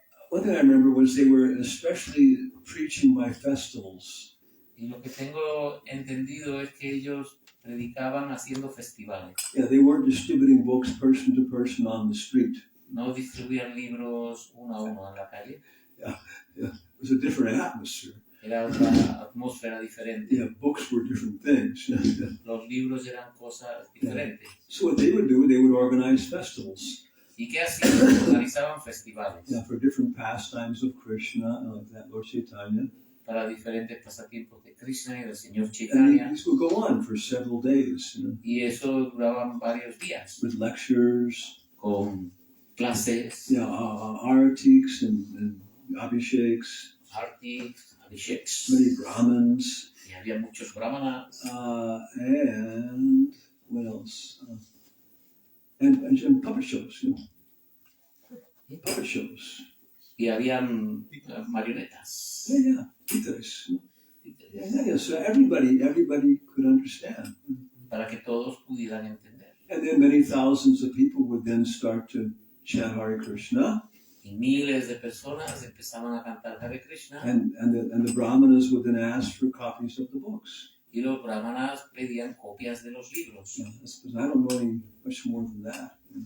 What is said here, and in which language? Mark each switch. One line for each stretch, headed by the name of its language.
English: One thing I remember was they were especially preaching by festivals.
Spanish: y lo que tengo entendido es que ellos predicaban haciendo festivales.
English: Yeah, they weren't distributing books person to person on the street.
Spanish: No distribuían libros uno a uno en la calle.
English: It was a different atmosphere.
Spanish: Era otra atmósfera diferente.
English: Yeah, books were different things.
Spanish: Los libros eran cosas diferentes.
English: So what they would do, they would organize festivals.
Spanish: ¿Y qué hacían? Organizaban festivales.
English: Yeah, for different pastimes of Krishna, like that, Lord Chaitanya.
Spanish: Para diferentes pasatiempos de Krishna y del Señor
English: And
Spanish: Chaitanya.
English: these would go on for several days,
Spanish: Y eso duraban varios días.
English: with lectures,
Spanish: Con clases,
English: aratiks and abhisheks,
Spanish: artis, abhisheks.
English: many brahmins,
Spanish: Y había muchos brahmanas.
English: and what else? And puppet shows, puppet shows.
Spanish: Y habían marionetas.
English: Yeah, títeres. Yeah. So everybody could understand.
Spanish: Para que todos pudieran entender.
English: And then many thousands of people would then start to chant Hare Krishna.
Spanish: Y miles de personas empezaban a cantar Hare Krishna.
English: And the brahmanas would then ask for copies of the books.
Spanish: Y los brahmanas pedían copias de los libros.
English: Because I don't know any much more than that.